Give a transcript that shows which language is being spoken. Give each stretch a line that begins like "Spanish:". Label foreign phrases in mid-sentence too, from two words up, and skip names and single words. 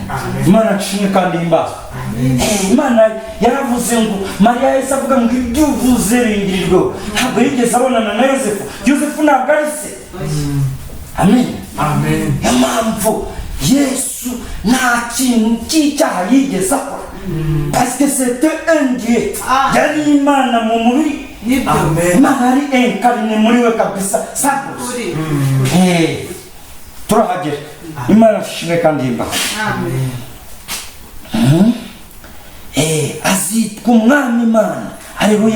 Kinyarwanda: Imana nshimwe kandi imbaho. Imana yaravuze ngo Mariya yahise avuga ngo ibyo uvuze bingirirwe. Ntabwo yigeze abonana na Yosefu. Yosefu ntabwo ari se. Amen. Amen. Impamvu Yesu nta kintu cy'icyaha yigeze akora,
French: parce que c'était un Dieu.
Kinyarwanda: Yari Imana mu mubiri. Amen. Imana yari incarné muri we kabisa. Sakuri. Turahagera. Imana nshimwe kandi imbaho. Amen. Azitwa umwami Imana. Haleluya.